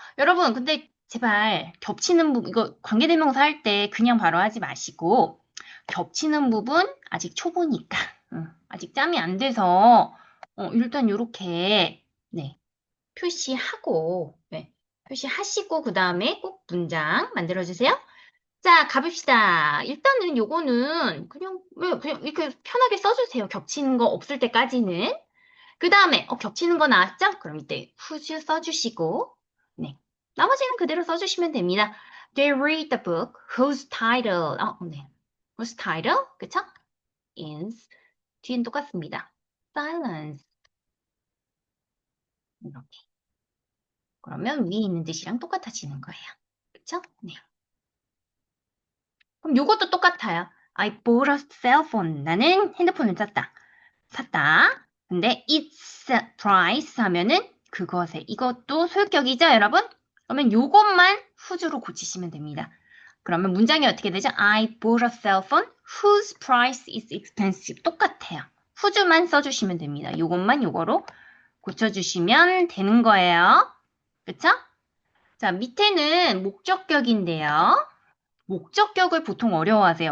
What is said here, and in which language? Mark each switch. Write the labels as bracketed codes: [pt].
[ko] 여러분 근데 제발 겹치는 부분 이거 관계대명사 할 때 그냥 바로 하지 마시고 겹치는 부분 아직 초보니까 아직 짬이 안 돼서 일단 이렇게 네, 표시하고 네, 표시하시고 그 다음에 꼭 문장 만들어주세요. 자, 가봅시다. 일단은 요거는 그냥 이렇게 편하게 써주세요. 겹치는 거 없을 때까지는. 그 다음에 겹치는 거 나왔죠? 그럼 이때 whose 써주시고 네, 나머지는 그대로 써주시면 됩니다. [en] They read the book whose title 네, whose title 그쵸? [ko] is 뒤는 똑같습니다. silence 이렇게. 그러면 위에 있는 뜻이랑 똑같아지는 거예요. 그쵸? 네. 그럼 요것도 똑같아요. [en] I bought a cell phone. [ko] 나는 핸드폰을 샀다. 근데 [en] its price [ko] 하면은 그것에 이것도 소유격이죠, 여러분? 그러면 요것만 whose로 고치시면 됩니다. 그러면 문장이 어떻게 되죠? [en] I bought a cell phone whose price is expensive. [ko] 똑같아요. whose만 써주시면 됩니다. 요것만 요거로 고쳐주시면 되는 거예요. 그쵸? 자, 밑에는 목적격인데요. 목적격을 보통 어려워하세요.